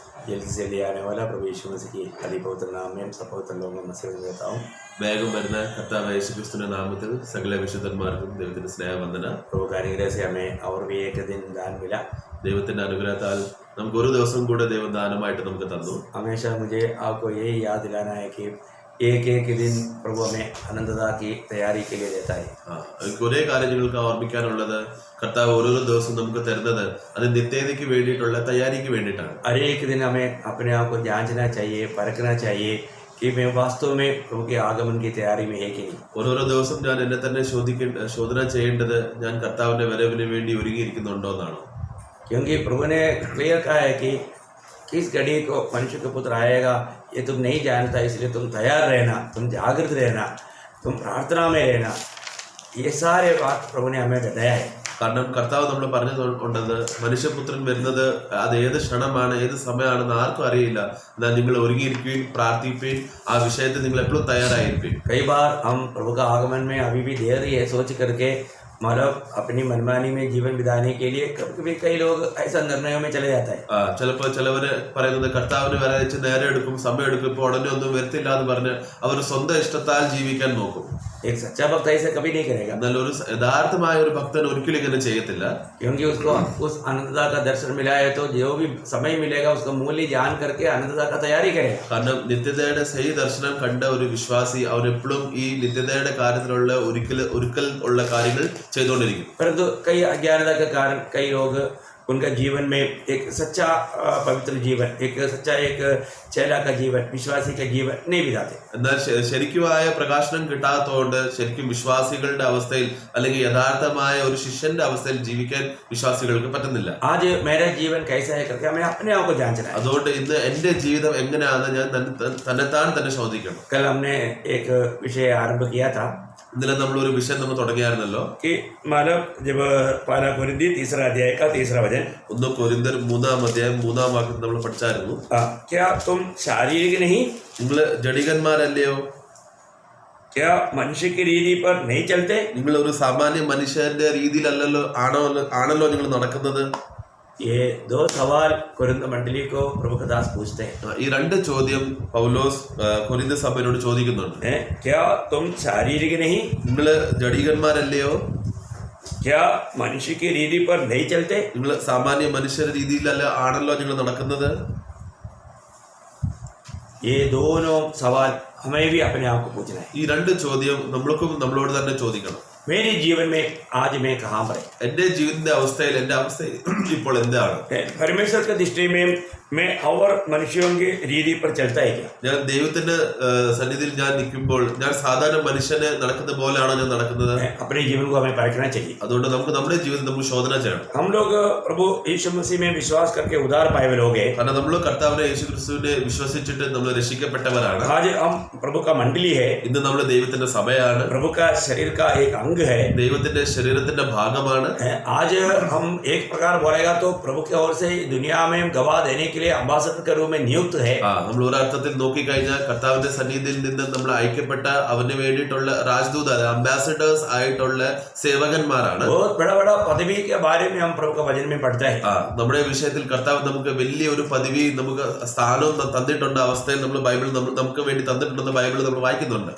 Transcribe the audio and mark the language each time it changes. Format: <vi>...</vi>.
<hi>जल्दी से ले आने वाला प्रभु यीशु मसीह की अति पवित्र नाम में सब पवित्र लोगों में मसीह देता हूँ।</hi> <ml>വേഗം വരുന്ന കർത്താവ് യേശുക്രിസ്തുവിന്റെ നാമത്തിൽ സകല വിശുദ്ധന്മാർക്കും ദൈവത്തിന്റെ സ്നേഹവന്ദന.</ml> <hi>प्रभु का अनुग्रह से हमें और भी एक दिन दान मिला।</hi> <ml>ദൈവത്തിന്റെ അനുഗ്രഹത്താൽ നമുക്ക് ഒരു ദിവസം കൂടെ ദൈവം ദാനമായിട്ട് നമുക്ക് തന്നു.</ml> <hi>हमेशा मुझे आपको यही याद दिलाना है कि एक एक दिन प्रभु हमें अनंतता की तैयारी के लिए देता है।</hi> <ml>കുറെ കാര്യങ്ങൾക്ക് ഓർമ്മിക്കാനുള്ളത് കർത്താവ് ഓരോ ദിവസം നമുക്ക് തരുന്നത് അത് നിത്യതയ്ക്ക് വേണ്ടിയിട്ടുള്ള തയ്യാറിക്ക് വേണ്ടിയിട്ടാണ്.</ml> <hi>हर एक दिन हमें अपने आप को जांचना चाहिए, परखना चाहिए कि मैं वास्तव में प्रभु के आगमन की तैयारी में है कि नहीं।</hi> <ml>ഓരോരോ ദിവസം ഞാൻ എന്നെ തന്നെ ശോധന ചെയ്യേണ്ടത് ഞാൻ കർത്താവിന്റെ വരവിന് വേണ്ടി ഒരുങ്ങിയിരിക്കുന്നുണ്ടോ എന്നാണ്.</ml> <hi>क्योंकि प्रभु ने क्लियर कहा है कि किस घड़ी को मनुष्य का पुत्र आएगा ये तुम नहीं जानता, इसलिए तुम तैयार रहना, तुम जागृत रहना, तुम प्रार्थना में रहना। ये सारे बात प्रभु ने हमें बताया है।</hi> <ml>കാരണം കർത്താവ് നമ്മൾ പറഞ്ഞതുകൊണ്ടത് മനുഷ്യപുത്രൻ വരുന്നത് അത് ഏത് ക്ഷണമാണ് ഏത് സമയമാണെന്ന് ആർക്കും അറിയില്ല. എന്നാൽ നിങ്ങൾ ഒരുങ്ങിയിരിക്കുകയും പ്രാർത്ഥിക്കുകയും ആ വിഷയത്തിൽ നിങ്ങൾ എപ്പോഴും തയ്യാറായിരിക്കും.</ml> <hi>कई बार हम प्रभु का आगमन में अभी भी देर है सोच करके मतलब अपनी मनमानी में जीवन बिताने के लिए कभी कई लोग ऐसा निर्णयों में चले जाता है।</hi> <ml>ചിലപ്പോൾ ചിലവര് പറയുന്നത് കർത്താവിന് വരാൻ നേരം എടുക്കും, സമയം എടുക്കും, ഇപ്പോൾ ഉടനെ ഒന്നും വരത്തില്ല എന്ന് പറഞ്ഞ് അവർ സ്വന്തം ഇഷ്ടത്താൽ ജീവിക്കാൻ നോക്കും.</ml> <hi>एक सच्चा भक्त ऐसा कभी नहीं करेगा।</hi> <ml>എന്നാൽ ഒരു യഥാർത്ഥമായ ഒരു ഭക്തൻ ഒരിക്കലും ഇങ്ങനെ ചെയ്യത്തില്ല.</ml> <hi>क्योंकि उसको उस अनंतता का दर्शन मिला है तो जो भी समय मिलेगा उसका मूल्य जान करके अनंतता का तैयारी करेगा।</hi> <ml>കാരണം നിത്യതയുടെ സഹി ദർശനം കണ്ട ഒരു വിശ്വാസി അവൻ എപ്പോഴും ഈ നിത്യതയുടെ കാര്യത്തിലുള്ള ഒരിക്കൽ ഉള്ള കാര്യങ്ങൾ ചെയ്തുകൊണ്ടിരിക്കും.</ml> <hi>परंतु कई अज्ञानता के कारण कई लोग उनका जीवन में एक सच्चा पवित्र जीवन, एक सच्चा एक चेला का जीवन, विश्वासी का जीवन नहीं बिताते।</hi> <ml>എന്നാൽ ശരിക്കുമായ പ്രകാശനം കിട്ടാത്തതുകൊണ്ട് ശരിക്കും വിശ്വാസികളുടെ അവസ്ഥയിൽ അല്ലെങ്കിൽ യഥാർത്ഥമായ ഒരു ശിഷ്യന്റെ അവസ്ഥയിൽ ജീവിക്കാൻ വിശ്വാസികൾക്ക് പറ്റുന്നില്ല.</ml> <hi>आज मेरा जीवन कैसा है करके हमें अपने आप को जांचना है।</hi> <ml>അതുകൊണ്ട് ഇന്ന് എന്റെ ജീവിതം എങ്ങനെയാണെന്ന് ഞാൻ തന്നെത്താൻ തന്നെ ചോദിക്കണം.</ml> <hi>कल हमने एक विषय आरंभ किया था</hi> <ml>ഇന്നലെ നമ്മൾ ഒരു വിഷയം നമ്മൾ തുടങ്ങിയായിരുന്നല്ലോ</ml> <hi>कि मानव जब पहला कोरिन्थी 3 अध्याय का 3 वचन,</hi> <ml>1 കൊരിന്ത്യർ 3 അധ്യായം 3 വാക്യം നമ്മൾ പഠിച്ചായിരുന്നു.</ml> <hi>क्या तुम शारीरिक नहीं,</hi> <ml>നിങ്ങൾ ജഡികന്മാരല്ലയോ?</ml> <hi>क्या मनुष्य की रीति पर नहीं चलते?</hi> <ml>നിങ്ങൾ ഒരു സാമാന്യ മനുഷ്യന്റെ രീതിയിലല്ലല്ലോ ആണല്ലോ നിങ്ങൾ നടക്കുന്നത്.</ml> <hi>ये दो सवाल कोरिन्थ मंडली को प्रभु का दास पूछते हैं।</hi> <ml>ഈ രണ്ട് ചോദ്യം പൗലോസ് കൊരിന്ത്യ സഭയോട് ചോദിക്കുന്നുണ്ട്.</ml> <hi>क्या तुम शारीरिक नहीं,</hi> <ml>നിങ്ങൾ ജഡികന്മാരല്ലയോ?</ml> <hi>क्या मनुष्य की रीति पर नहीं चलते?</hi> <ml>നിങ്ങൾ സാമാന്യ മനുഷ്യരുടെ രീതിയിലല്ല ആണല്ലോ നിങ്ങൾ നടക്കുന്നത്.</ml> <hi>ये दोनों सवाल हमें भी अपने आप को पूछना है।</hi> <ml>ഈ രണ്ട് ചോദ്യം നമ്മളോട് തന്നെ ചോദിക്കണം.</ml> <hi>मेरे जीवन में आज मैं कहाँ पर है?</hi> <ml>എന്റെ ജീവിതത്തിന്റെ അവസ്ഥയിൽ എന്റെ അവസ്ഥ ഇപ്പോൾ എന്താണ്?</ml> <hi>परमेश्वर की दृष्टि में मैं और मनुष्यों की रीति पर चलता है क्या?</hi> <ml>ഞാൻ ദൈവത്തിന്റെ സന്നിധിയിൽ ഞാൻ നിൽക്കുമ്പോൾ ഞാൻ സാധാരണ മനുഷ്യനെ നടക്കുന്ന പോലെയാണോ ഞാൻ നടക്കുന്നത്?</ml> <hi>अपने जीवन को हमें परखना चाहिए।</hi> <ml>അതുകൊണ്ട് നമുക്ക് നമ്മുടെ ജീവിതം നമുക്ക് ശോധന ചെയ്യണം.</ml> <hi>हम लोग प्रभु यीशु मसीह में विश्वास करके उद्धार पाए हुए लोग हैं।</hi> <ml>കാരണം നമ്മൾ കർത്താവിനെ യേശുക്രിസ്തുവിനെ വിശ്വസിച്ചിട്ട് നമ്മൾ രക്ഷിക്കപ്പെട്ടവരാണ്.</ml> <hi>आज हम प्रभु का मंडली है,</hi> <ml>ഇന്ന് നമ്മൾ ദൈവത്തിന്റെ സഭയാണ്,</ml> <hi>प्रभु का शरीर का एक अंग है,</hi> <ml>ദൈവത്തിന്റെ ശരീരത്തിന്റെ ഭാഗമാണ്.</ml> <hi>आज हम एक प्रकार बोलेगा तो प्रभु की ओर से दुनिया में गवाह देने के लिए अम्बासडर के रूप में नियुक्त है।</hi> <ml>നമ്മൾ ഒരർത്ഥത്തിൽ നോക്കിക്കഴിഞ്ഞാൽ കർത്താവിന്റെ സന്നിധിയിൽ നിന്ന് നമ്മൾ അയക്കപ്പെട്ട അവന് വേണ്ടിയിട്ടുള്ള രാജദൂത അംബാസഡേഴ്സ് ആയിട്ടുള്ള സേവകന്മാരാണ്.</ml> <hi>बहुत बड़ा बड़ा पदवी के बारे में हम प्रभु का वचन में पढ़ते हैं।</hi> <ml>നമ്മുടെ വിഷയത്തിൽ കർത്താവ് നമുക്ക് വലിയ ഒരു പദവി നമുക്ക് സ്ഥാനവും തന്നിട്ടുണ്ട് അവസ്ഥയിൽ നമ്മൾ ബൈബിൾ നമുക്ക് വേണ്ടി തന്നിട്ടുണ്ടെന്ന് ബൈബിൾ നമ്മൾ വായിക്കുന്നുണ്ട്.</ml>